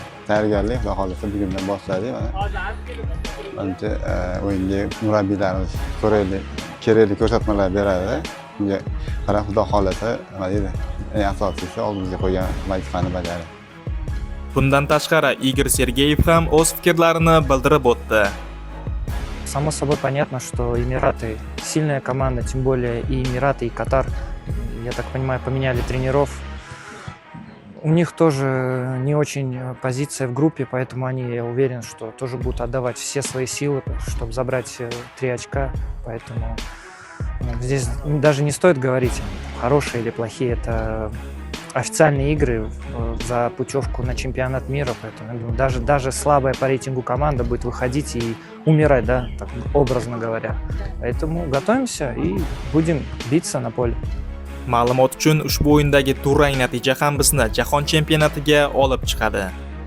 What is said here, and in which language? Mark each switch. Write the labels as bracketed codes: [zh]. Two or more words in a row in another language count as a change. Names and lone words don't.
[uz] Tayyorgarlik xudo xolasa bugundan boshladik. Menimcha o'yinga murabbiylarimiz kerakli ko'rsatmalar beradi. Bunga qarab xudo xolasa eng asosiysi oldimizga qo'ygan vazifani bajaradi. Bundan tashqari Igor Sergeyev ham o'z fikrlarini bildirib o'tdi. [ru] Само собой понятно, что Эмираты сильная команда, тем более и Эмираты, и Катар, я так понимаю, поменяли тренеров. У них тоже не очень позиция в группе, поэтому они, я уверен, что тоже будут отдавать все свои силы, чтобы забрать 3 очка. Поэтому здесь даже не стоит говорить, хорошие или плохие. Это официальные игры за путевку на чемпионат мира. Поэтому я думаю, даже слабая по рейтингу команда будет выходить и умирать, да, так образно говоря. Поэтому готовимся и будем биться на поле. [uz] Ma'lumot uchun ushbu o'yindagi durang natija ham bizni Jahon chempionatiga olib chiqadi.